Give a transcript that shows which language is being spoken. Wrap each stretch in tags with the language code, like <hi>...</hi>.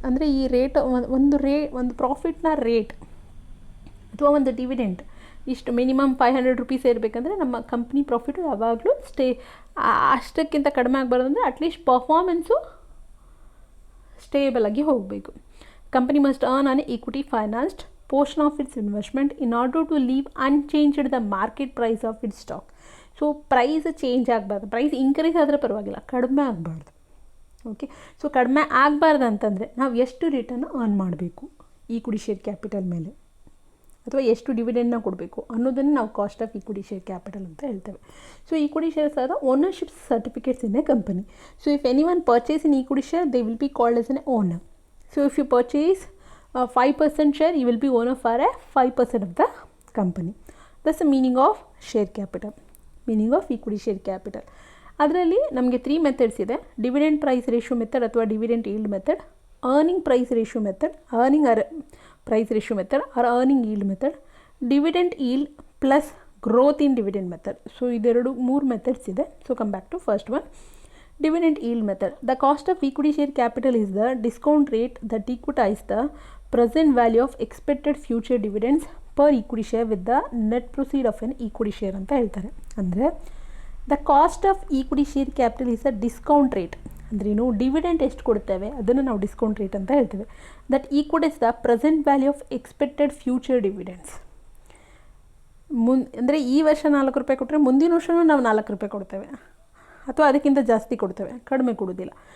<kn>ಅಂದರೆ ಈ ರೇಟ್ ಒಂದು ಪ್ರಾಫಿಟ್ನ ರೇಟ್ ಅಥವಾ ಒಂದು ಡಿವಿಡೆಂಟ್ ಇಷ್ಟು ಮಿನಿಮಮ್ 500 ರೂಪೀಸ್ ಇರಬೇಕಂದ್ರೆ ನಮ್ಮ ಕಂಪ್ನಿ ಪ್ರಾಫಿಟು ಯಾವಾಗಲೂ ಅಷ್ಟಕ್ಕಿಂತ ಕಡಿಮೆ ಆಗಬಾರ್ದು. ಅಂದರೆ ಅಟ್ಲೀಸ್ಟ್ ಪರ್ಫಾರ್ಮೆನ್ಸು ಸ್ಟೇಬಲ್ ಆಗಿ ಹೋಗಬೇಕು.</kn> <en>Company must earn on equity financed portion of its investment in order to leave unchanged the market price of its stock.</en> <kn>So price change ಆಗಬಾರ್ದು, price increase ಆದರೆ ಪರವಾಗಿಲ್ಲ, ಕಡಿಮೆ ಆಗಬಾರ್ದು. ಓಕೆ, ಸೊ ಕಡಿಮೆ ಆಗಬಾರ್ದು ಅಂತಂದರೆ ನಾವು ಎಷ್ಟು ರಿಟರ್ನ್ ಅರ್ನ್ ಮಾಡಬೇಕು ಈಕ್ವಿಟಿ ಶೇರ್ ಕ್ಯಾಪಿಟಲ್ ಮೇಲೆ, ಅಥವಾ ಎಷ್ಟು ಡಿವಿಡೆಂಡ್ನ ಕೊಡಬೇಕು ಅನ್ನೋದನ್ನು ನಾವು cost of equity share capital ಅಂತ ಹೇಳ್ತೇವೆ.</kn> <en>So equity shares ಆದ ownership certificates in a company. So if any one purchase in equity share they will be called as an owner. So if you purchase 5% share, you will be owner for a 5% of the company. That's the meaning of share capital, meaning of equity share capital.</en> <kn>ಅದರಲ್ಲಿ ನಮಗೆ 3 methods ಇದೆ: dividend price ratio method ಅಥವಾ dividend yield method, earning price ratio method, price ratio method R earning yield method, dividend yield plus growth in dividend method. So ಇದೆರಡು 3 methods ಇದೆ.</kn> <en>So come back to first one, dividend yield method. The cost of equity share capital is the discount rate that equitize the present value of expected future dividends per equity share with the net proceed of an equity share</en> <kn>ಅಂತ ಹೇಳ್ತಾರೆ.</kn> <en>ಅಂದರೆ the cost of equity share capital is a discount rate.</en> <kn>ಅಂದ್ರೇನು, dividend ಎಷ್ಟು ಕೊಡ್ತೇವೆ ಅದನ್ನು ನಾವು discount rate ಅಂತ ಹೇಳ್ತೇವೆ.</kn> <en>That equitize the present value of expected future dividends.</en> <kn>ಅಂದರೆ ಈ ವರ್ಷ 4 ರೂಪಾಯಿ ಕೊಟ್ಟರೆ ಮುಂದಿನ ವರ್ಷವೂ ನಾವು 4 ರೂಪಾಯಿ ಕೊಡ್ತೇವೆ, ಅಥವಾ ಅದಕ್ಕಿಂತ ಜಾಸ್ತಿ ಕೊಡ್ತೇವೆ, ಕಡಿಮೆ ಕೊಡೋದಿಲ್ಲ.</kn>